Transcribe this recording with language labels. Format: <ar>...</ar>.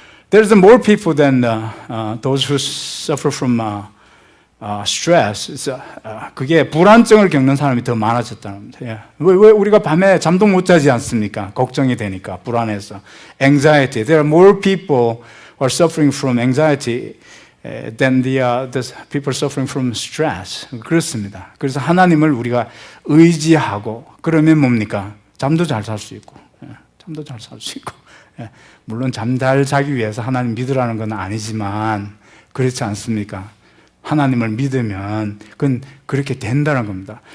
<en>There's more people than those who suffer from stress.</en> <ko>그게 불안증을 겪는 사람이 더 많아졌다는 겁니다. 왜 우리가 밤에 잠도 못 자지 않습니까? 걱정이 되니까 불안해서.</ko> <en>Anxiety. There are more people who are suffering from anxiety than the people suffering from stress.</en> <ko>그렇습니다. 그래서 하나님을 우리가 의지하고 그러면 뭡니까? 잠도 잘 잘 수 있고, 잠도 잘 잘 수 있고. 물론 잠 잘 자기 위해서 하나님 믿으라는 건 아니지만 그렇지 않습니까? 하나님을 믿으면 그건 그렇게 된다는 겁니다.</ko>